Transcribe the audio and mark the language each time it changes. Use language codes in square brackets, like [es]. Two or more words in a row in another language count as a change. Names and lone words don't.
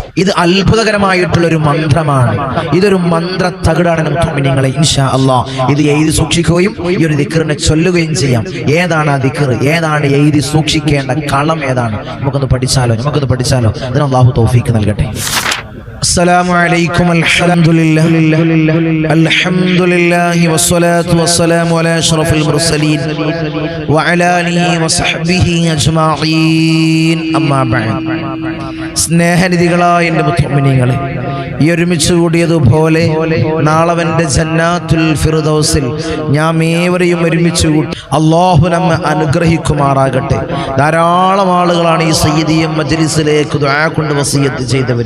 [ml] ഇത് അത്ഭുതകരമായിട്ടുള്ള ഒരു മന്ത്രമാണ്. ഇതൊരു മന്ത്ര തകിടാണ്. മുഅ്മിനീങ്ങളെ [ar] إن شاء الله [ml] ഇത് എഴുതി സൂക്ഷിക്കുകയും ഈ ഒരു ദിക്റിനെ ചൊല്ലുകയും ചെയ്യാം. ഏതാണ് ആ ദിക്ർ, ഏതാണ് എഴുതി സൂക്ഷിക്കേണ്ട കളം ഏതാണ്, നമുക്കൊന്ന് പഠിച്ചാലോ. അതിന് അല്ലാഹു തൗഫീഖ് നൽകട്ടെ. [ar] السلام عليكم. الحمد لله والصلاة والسلام على أشرف المرسلين وعلى آله وصحبه أجمعين. أما بعد. [ml] സ്നേഹനിധികളായ എൻ്റെ മുഅ്മിനീങ്ങളെ, ഈ ഒരുമിച്ച് കൂടിയതുപോലെ നാളവന്റെ ജന്നാത്തുൽ ഫിർദൗസിൽ ഞാൻ ഏവരെയും ഒരുമിച്ച് കൂട്ടി അല്ലാഹു നമ്മെ അനുഗ്രഹിക്കുമാറാകട്ടെ. ധാരാളം ആളുകളാണ് ഈ സയ്യിദിയ മജ്ലിസിലേക്ക് ദുആ കൊണ്ട് വസിയത്ത് ചെയ്തവർ.